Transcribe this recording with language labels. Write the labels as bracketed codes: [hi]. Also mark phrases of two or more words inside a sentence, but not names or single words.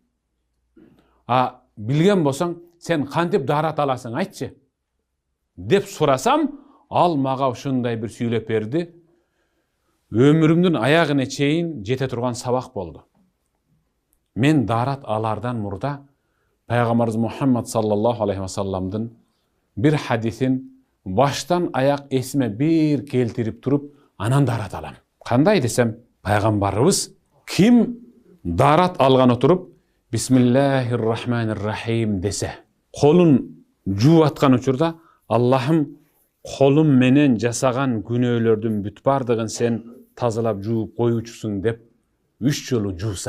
[ky] Билген болсоң, сен кантип дарат аласың айтчы? Деп сурасам, ал мага ушундай бир сүйлөп берди. Өмүрүмдүн аягына чейин жете турган сабак болду. Мен дарат алардан мурда Пайгамбарыбыз Мухаммад [ar] صلى الله عليه وسلم [ky] бир хадисин баштан аяк эсиме бир келтирип туруп, анан дарат алам. Кандай десем, пайгамбарыбыз ким дарат алган отуруп, [ar] بسم الله الرحمن الرحيم [ky] десе, колун жууп аткан учурда, Аллахым, колум менен жасаган күнөөлөрдүн бүт бардыгын сен тазалап жууп коюучусуң деп 3 жолу жууса.